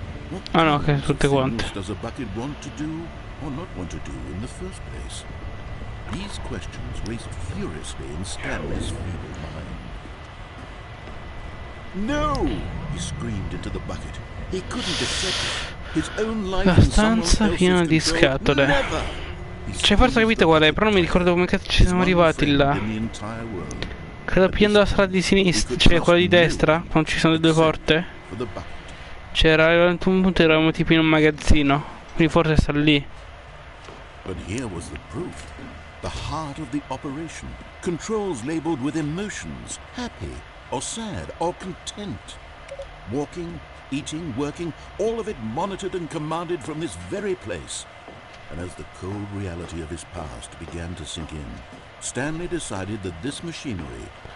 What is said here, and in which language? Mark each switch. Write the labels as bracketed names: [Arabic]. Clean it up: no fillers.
[English] What things does a bucket want to do or not want to do in the first place? These questions raced furiously in Stanley's feeble mind. No! He screamed into the bucket. He couldn't accept it. His own life in someone else's control. Never! [Italian] Cioè, forse capito qual è, però non mi ricordo come cazzo ci siamo arrivati là. Credo pigliando la strada di sinistra, cioè quella di destra, quando ci sono le due porte. C'era un punto, eravamo tipo in un magazzino, quindi forse sta lì. [English] But here was the proof. The heart of the operation. Controls labeled with emotions, happy or sad or content. Walking eating, working, all of it monitored and commanded from this very place. And as the cold reality of his past began to sink in, Stanley decided that this machinery...